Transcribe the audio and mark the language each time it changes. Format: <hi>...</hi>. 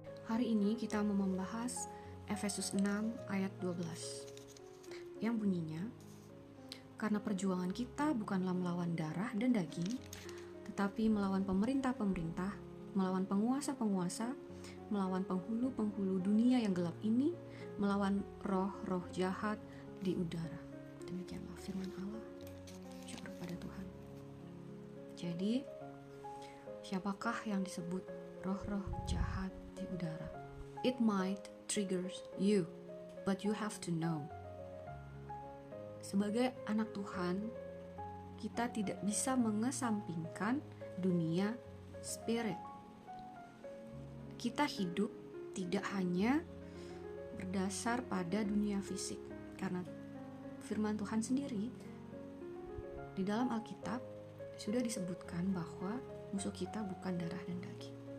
<id>Hari ini kita mau membahas Efesus 6 ayat 12 yang bunyinya, karena perjuangan kita bukanlah melawan darah dan daging, tetapi melawan pemerintah-pemerintah, melawan penguasa-penguasa, melawan penghulu-penghulu dunia yang gelap ini, melawan roh-roh jahat di udara. Demikianlah firman Allah. Syukur pada Tuhan. Jadi, siapakah yang disebut roh-roh jahat di udara?</id> <en>It might triggers you, but you have to know.</en> <id>Sebagai anak Tuhan, kita tidak bisa mengesampingkan dunia spirit. Kita hidup tidak hanya berdasar pada dunia fisik, karena firman Tuhan sendiri di dalam Alkitab sudah disebutkan bahwa musuh kita bukan darah dan daging.</id>